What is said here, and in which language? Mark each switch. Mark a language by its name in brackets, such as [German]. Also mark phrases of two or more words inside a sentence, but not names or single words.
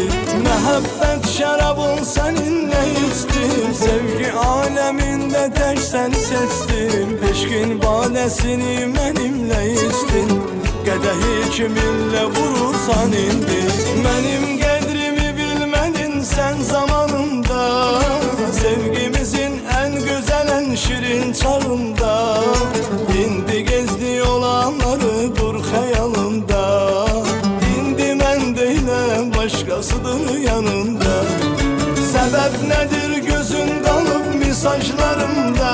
[Turkish] Mehabbet şarabın seninle içtim, sevgi aleminde tek seni seçtim. Eşkin badesini benimle içtin, kadehi kiminle vurursan indi. Benim gedrimi bilmedin sen zamanında, sevgimizin en güzel en şirin çağında. İndi gezdi olanları dur hayalında. [Azerbaijani] İndi mən deyiləm başqasıdır yanında. Səbəb nədir gözün qalıb mesajlarımda?